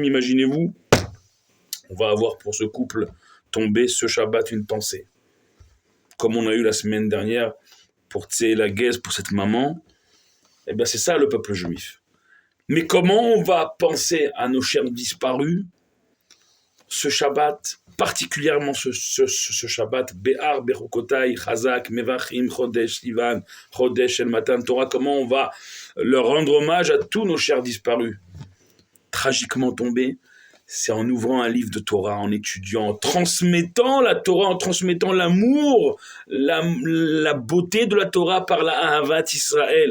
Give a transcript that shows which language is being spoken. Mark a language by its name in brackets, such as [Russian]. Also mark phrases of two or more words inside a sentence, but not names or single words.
[French] Imaginez-vous, on va avoir pour ce couple tombé ce Shabbat une pensée. Comme on a eu la semaine dernière pour la Guez, pour cette maman, eh bien c'est ça le peuple juif. Mais comment on va penser à nos chers disparus ce Shabbat, particulièrement ce Shabbat, Be'ar, Bechokotai, Chazak, [Hebrew] מברכים, חודש, סיון, חודש, אל מתן תורה, [French] comment on va leur rendre hommage à tous nos chers disparus, tragiquement tombés? C'est en ouvrant un livre de Torah, en étudiant, en transmettant la Torah, en transmettant l'amour, la beauté de la Torah par la [Hebrew] אהבת ישראל.